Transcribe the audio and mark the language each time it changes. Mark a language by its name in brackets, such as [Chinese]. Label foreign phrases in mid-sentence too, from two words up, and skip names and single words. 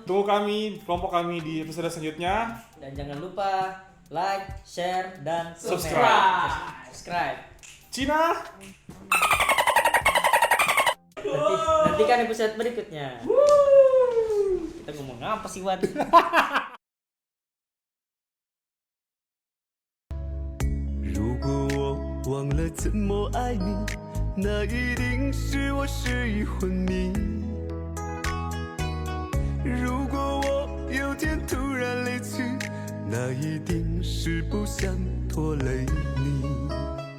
[Indonesian] Tunggu kelompok kami di episode selanjutnya. Dan jangan lupa like, share, dan Subscribe. Cina. Nantikan episode berikutnya. Kita ngomong apa sih Wan? [Chinese] 如果我忘了怎么爱你，那一定是我失忆昏迷。如果我有天突然离去，那一定是不想拖累你。